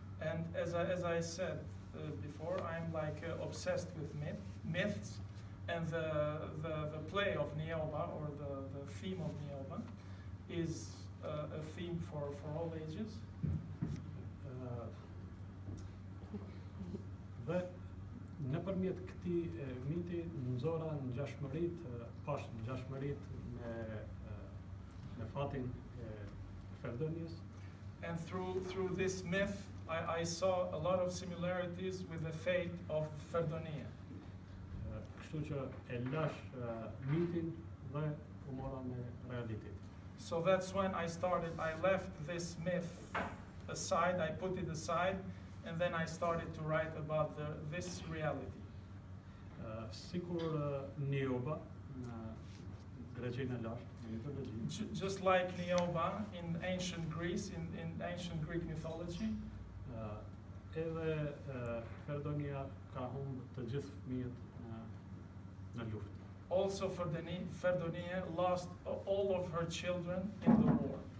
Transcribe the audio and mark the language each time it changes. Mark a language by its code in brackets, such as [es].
[en] And as I said before, I'm like obsessed with myths, and the play of Niobe, or the theme of Niobe, is a theme for all ages. [sq] Dhe nëpërmjet këtij miti nxora ngjashmëritë, pash ngjashmëritë me fatin e Ferdonias. [en] And through this myth, I saw a lot of similarities with the fate of Ferdonia. [sq] Kështu që e lash mitin dhe u mora me realitet. [en] So that's when I left this myth aside, I put it aside, and then I started to write about this reality. [sq] Sikur Nioba në Greqinë e lashtë, në mitologji. [en] Just like Niobe in ancient Greece, in ancient Greek mythology, [sq] edhe Ferdonia ka humbë të gjithë fëmijët në luftë. [en] also Ferdonia lost all of her children in the war.